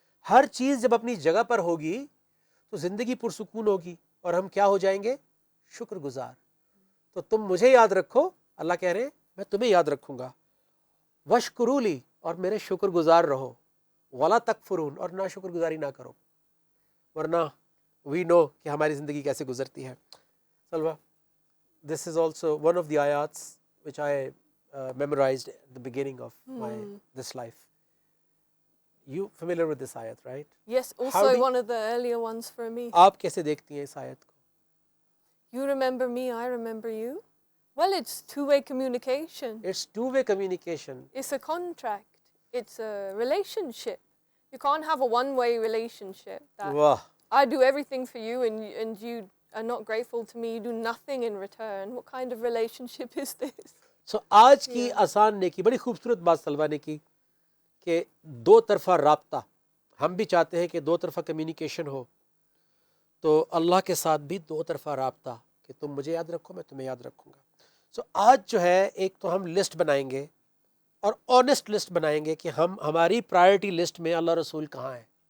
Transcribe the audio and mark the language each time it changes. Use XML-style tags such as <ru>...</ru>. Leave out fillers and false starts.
<ur>ہر چیز جب اپنی جگہ پر ہوگی تو زندگی پرسکون ہوگی اور ہم کیا ہو جائیں گے؟ شکر گزار. تو تم مجھے یاد رکھو, اللہ کہہ رہے ہیں میں تمہیں یاد رکھوں گا,</ur> <ar>وشکروا لی,</ar> <ur>اور میرے شکر گزار رہو,</ur> <ar>ولا تکفرون,</ar> <ur>اور نہ شکر گزاری نہ کرو. ورنہ</ur> <en>we know</en> <ur>کہ ہماری زندگی کیسے گزرتی ہے.</ur> <en>سلوا, this is also one of the ayats which I memorized at the beginning of this life. You familiar with this ayat, right? Yes, also one of the earlier ones for me.</en> <ur>آپ کیسے دیکھتی ہیں اس آیت کو؟</ur> <en>You remember me, I remember you. Well, it's two-way communication. It's two-way communication. It's a contract. It's a relationship. You can't have a one-way relationship.</en> <ur>واہ,</ur> <en>I do everything for you and you are not grateful to me. You do nothing in return. What kind of relationship is this?</en> <ur>سو آج کی آسان نیکی, بڑی خوبصورت بات سلوا نے کی کہ دو طرفہ رابطہ. ہم بھی چاہتے ہیں کہ دو طرفہ کمیونیکیشن ہو, تو اللہ کے ساتھ بھی دو طرفہ رابطہ کہ تم مجھے یاد رکھو میں تمہیں یاد رکھوں گا. سو آج جو ہے ایک تو ہم لسٹ بنائیں گے اور آنیسٹ لسٹ بنائیں گے کہ ہماری پرائرٹی لسٹ میں اللہ رسول کہاں ہے.</ur>